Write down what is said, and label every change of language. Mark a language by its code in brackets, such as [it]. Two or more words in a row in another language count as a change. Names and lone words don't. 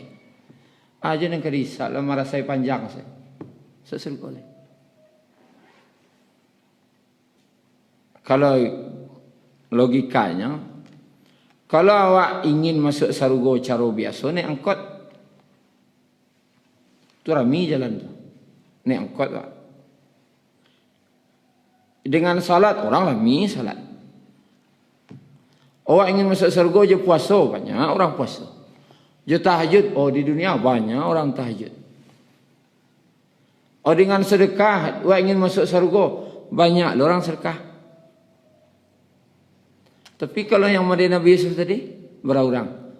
[id] Aja yang kerisa lah merasai panjang saya. Masuk surga. Kalau logikanya, kalau awak ingin masuk sarugo cara biasa, naik angkot. Tu rami jalan tu. Naik angkot awak. Dengan salat, orang rami salat. Awak ingin masuk sarugo je puasa, banyak orang puasa. Je tahajud, di dunia banyak orang tahajud. Dengan sedekah, awak ingin masuk sarugo, banyak orang sedekah. Tapi kalau yang model Nabi Yusuf tadi, berapa orang?